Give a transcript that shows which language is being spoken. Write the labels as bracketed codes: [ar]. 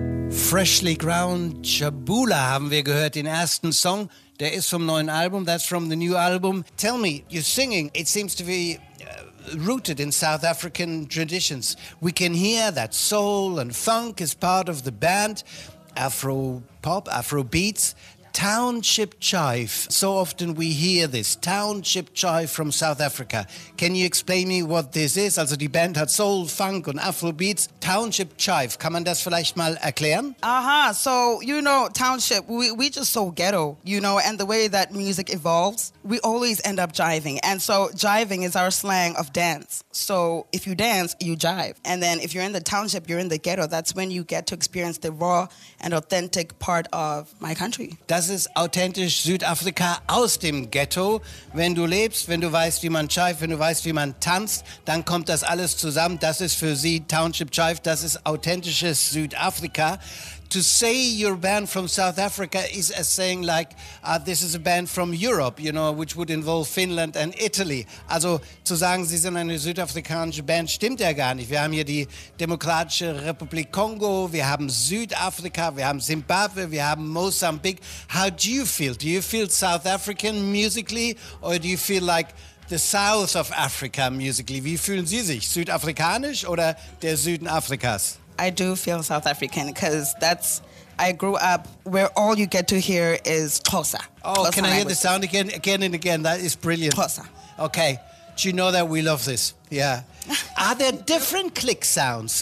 [de] Freshly Ground Chabula haben wir gehört, den ersten Song. Der ist vom neuen Album, [en] that's from the new album. Tell me, you're singing, it seems to be rooted in South African traditions. We can hear that soul and funk is part of the band, Afro pop, Afro beats. Township Chive, so often we hear this, Township Chive from South Africa. Can you explain me what this is? [de] Also die Band hat Soul, Funk und Afrobeats. Township Chive, kann man das vielleicht mal erklären? [en] Aha, so you know, Township, we just so ghetto, you know, and the way that music evolves, we always end up jiving. And so jiving is our slang of dance. So if you dance, you jive. And then if you're in the township, you're in the ghetto. That's when you get to experience the raw and authentic part of my country. [de] Das ist authentisch Südafrika aus dem Ghetto. Wenn du lebst, wenn du weißt, wie man jive, wenn du weißt, wie man tanzt, dann kommt das alles zusammen. Das ist für sie Township Jive. Das ist authentisches Südafrika. [en] To say you're a band from South Africa is as saying like, this is a band from Europe, you know, which would involve Finland and Italy. [de] Also zu sagen, sie sind eine südafrikanische Band, stimmt ja gar nicht. Wir haben hier die Demokratische Republik Kongo, wir haben Südafrika, wir haben Zimbabwe, wir haben Mosambik. [en] How do you feel? Do you feel South African musically or do you feel like the South of Africa musically? [de] Wie fühlen Sie sich? Südafrikanisch oder der Süden Afrikas? [en] I do feel South African because that's, I grew up where all you get to hear is Xhosa. Oh, Xhosa can I hear the sound again? Again and again. That is brilliant. Xhosa. Okay. Do you know that we love this? Yeah. Are there different click sounds?